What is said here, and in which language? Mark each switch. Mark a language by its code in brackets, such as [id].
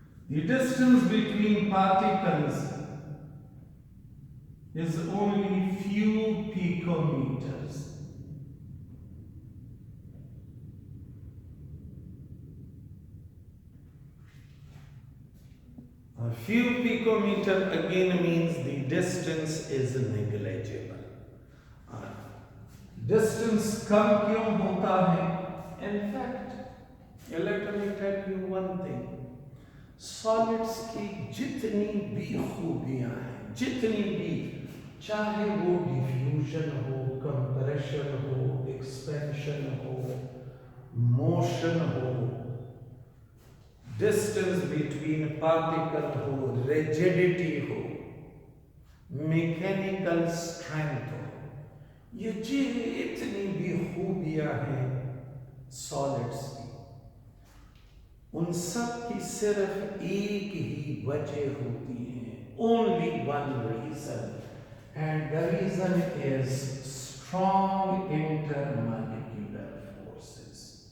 [en] The distance between particles is only few picometers. A few picometer again means the distance is negligible. [hi] Distance कम क्यों होता है? [en] In fact, let me tell you one thing. [hi] Solids की जितनी भी खूबियां हैं, जितनी भी, चाहे वो डिफ्यूजन हो, कंप्रेशन हो, एक्सपेंशन हो, मोशन हो, डिस्टेंस बिटवीन पार्टिकल हो, रिजिडिटी हो, मैकेनिकल स्ट्रेंथ हो, ये जितनी भी खूबियां हैं सॉलिड्स की, उन सब की सिर्फ एक ही वजह होती है, [en] Only one reason, and the reason is strong intermolecular forces.